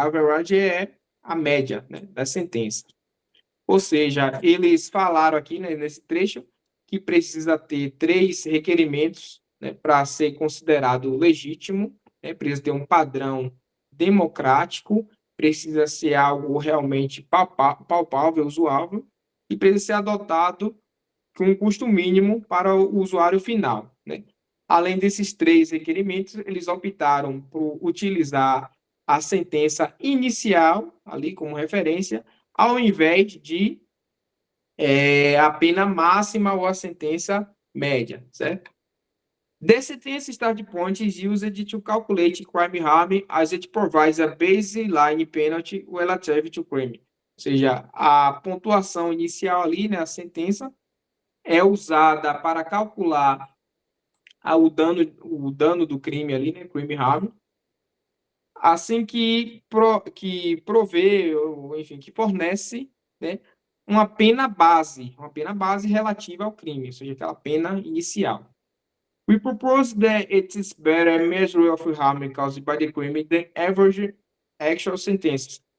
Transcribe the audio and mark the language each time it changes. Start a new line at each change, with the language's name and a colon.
Portuguese: A average é a média, né, da sentença. Ou seja, eles falaram aqui, né, nesse trecho que precisa ter 3 requerimentos, né, para ser considerado legítimo, né, precisa ter um padrão democrático, precisa ser algo realmente palpável, usuável, e precisa ser adotado com um custo mínimo para o usuário final, né? Além desses 3 requerimentos, eles optaram por utilizar a sentença inicial, ali como referência, ao invés de a pena máxima ou a sentença média, certo?
English: The sentence start point is used to calculate crime harm as it provides a baseline penalty relative to crime.
Portuguese: Ou seja, a pontuação inicial ali, né, a sentença, é usada para calcular o dano do crime ali, né, crime harm, assim que provê, ou, enfim, que fornece, né, uma pena base relativa ao crime, ou seja, aquela pena inicial.
English: We propose that it is better measure of harm caused by the crime than average actual sentences.